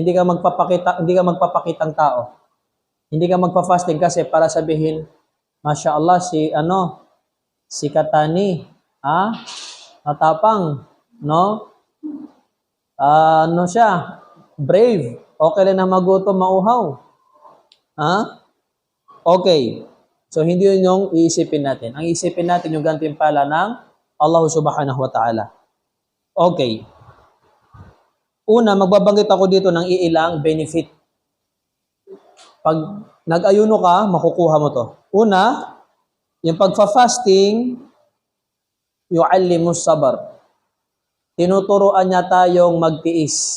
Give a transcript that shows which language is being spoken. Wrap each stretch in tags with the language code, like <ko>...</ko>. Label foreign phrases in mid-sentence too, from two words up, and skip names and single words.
<tl>Hindi ka magpapakitang tao. Hindi ka magpa-fasting kasi para sabihin,</tl> <ar>ما شاء الله,</ar> <tl>si Katani, matapang, no? Siya, brave. Okay lang na magutom, mauhaw. Okay. So, hindi yun yung iisipin natin. Ang iisipin natin yung gantimpala ng</tl> <ar>الله سبحانه وتعالى.</ar> <tl>Okay. Una, magbabanggit ako dito ng iilang benefit. Pag nag-ayuno ka, makukuha mo to. Una, yung pagfa-fasting,</tl> <ar>يعلم الصبر.</ar> <tl>Tinuturuan niya tayong magtiis.</tl>